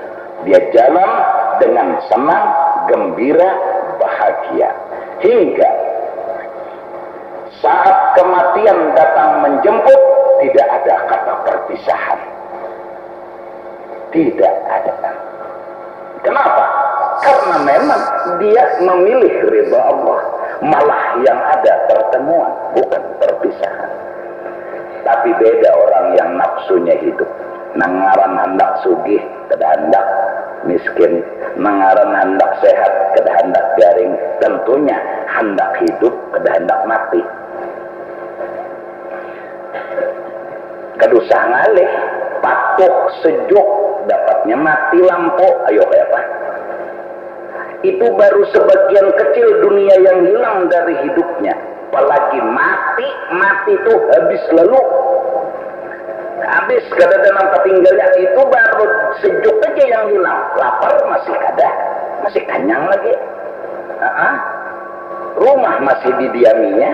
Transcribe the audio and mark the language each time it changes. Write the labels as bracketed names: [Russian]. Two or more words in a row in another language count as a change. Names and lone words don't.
[Indonesian] Dia jalan dengan senang, gembira, bahagia, hingga saat kematian datang menjemput, tidak ada kata perpisahan, tidak ada. Kenapa? Karena memang dia memilih ridha Allah, malah yang ada pertemuan, bukan perpisahan. [Banjar] Tapi beda orang yang nafsunya hidup, nangaran hendak sugih, kada hendak miskin, nangaran hendak sehat, kada hendak garing, tentunya hendak hidup, kada hendak mati. Kadusah ngalih, patuh sejuk, dapatnya mati lampu, ayo kayak apa? [Indonesian] Itu baru sebagian kecil dunia yang hilang dari hidupnya. Apalagi mati itu habis lalu. Habis kada ada nampak tinggalnya, itu baru sejuk aja yang hilang. Lapar masih kada, masih kenyang lagi. Rumah masih didiaminya.